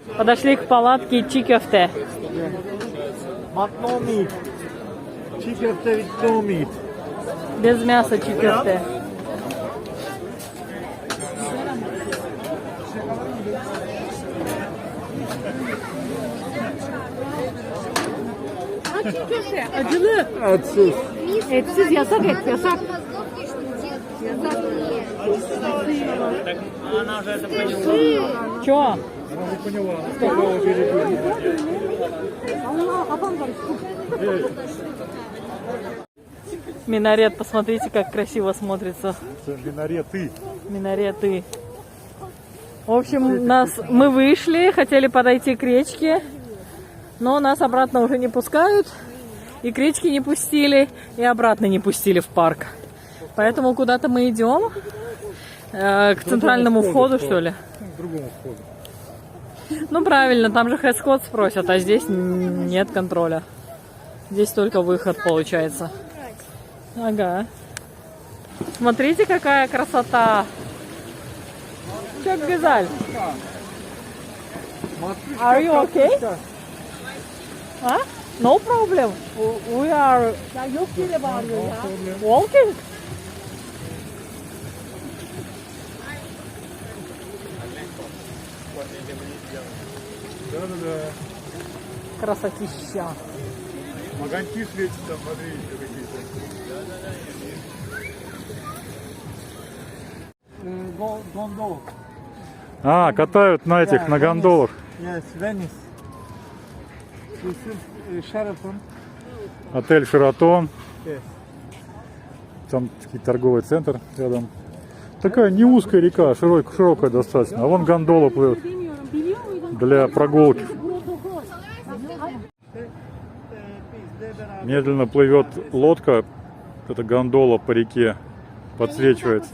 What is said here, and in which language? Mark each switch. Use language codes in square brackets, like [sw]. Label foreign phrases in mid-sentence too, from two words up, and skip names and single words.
[ru] Подошли к палатке Чикёфте. [en] But no meat. Chicken with no meat. [ru] Без мяса Чикёфте. [tr] Acılı. Atsız. Etsiz yasak et yasak. [ru] Чё? Она не поняла, с какого берега. [tr] Allah kafam karıştı. [ru] Минарет, посмотрите, как красиво смотрится. Минареты. Минареты. В общем, мы вышли, хотели подойти к речке, но нас обратно уже не пускают. И к речке не пустили, и обратно не пустили в парк. Поэтому куда-то мы идем. К центральному входу, что ли? К другому входу. Ну, правильно, там же хэс-код спросят, а здесь нет контроля. Здесь только выход, получается. Ага. Смотрите, какая красота. Чё, Гизаль? [en] Are you okay? А? No problem. We are walking. [ru] Да-да-да. Красотища. Огоньки светятся, смотрите, какие-то. Гондол. А, катают на этих, на гондолах. [en] Yes, Venice. This is Sheraton. [ru] Отель Шератон. [en] Yes. [ru] Там такой торговый центр рядом. Такая не узкая река, широкая достаточно. А вон гондола плывет для прогулки. Медленно плывет лодка, эта гондола по реке, подсвечивается.